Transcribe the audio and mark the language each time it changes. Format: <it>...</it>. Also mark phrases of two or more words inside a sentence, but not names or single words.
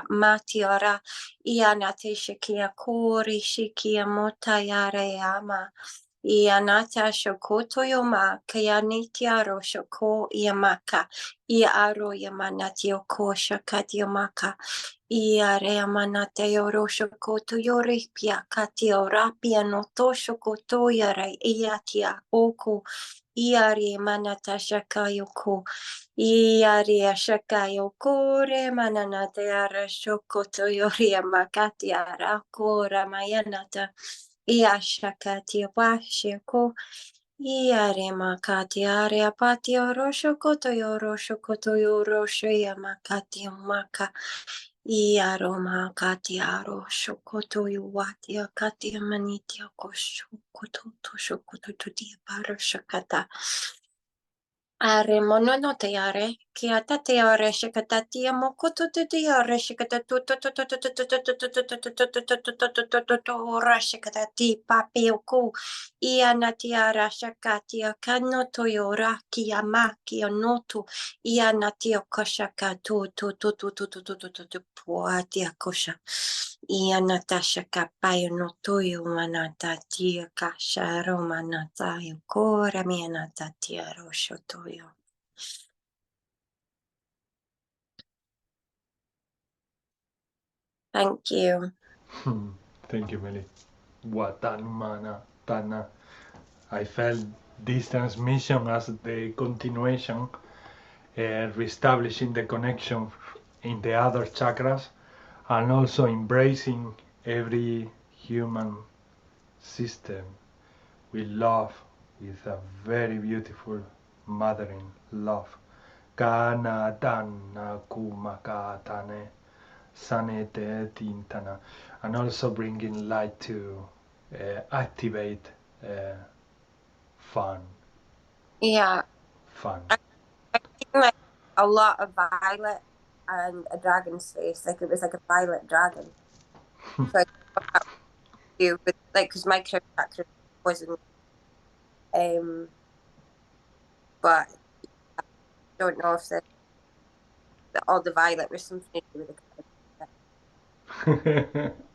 <en>matiara ianate shakia kori shikia motayare ama ianata shokoto yoma kayanitia shoko yamaka iaro yamanatio ko shakatio maka iare amanate yoro shokoto yoripia katio rapia noto shokoto yare iatia oku Iari manata shakayoko. Iari ashakayoko re mananate ara shokoto yori makati ara kora mayanata. Iashakati washiko. Iari makati are apati oro shokoto yoro shoya makati maka. Iaroma katiaro shokoto yuwati akati maniti akosho koto to shokoto to dia para shakata. Are monono te are, kia tate are shikatatia mokoto te are shikatatu shikatati papi oku ianati ara shakatia kanoto yora kia ma kia noto ianati okoshaka to puatia kosha ianata shakapayo noto yo manata tia kasharo manata yo kora mianata tia roshoto Thank you. Thank you, Meli. Watanumana Tana. I felt this transmission as the continuation, reestablishing the connection in the other chakras and also embracing every human system with love, with a very beautiful mothering love. Kana dana kumakatane sanete tintana, and also bringing light to activate fun. Yeah. Fun. I think like a lot of violet and a dragon's face, like it was like a violet dragon. So I you with like because my character wasn't but I don't know if all the violet was something to do with the</en>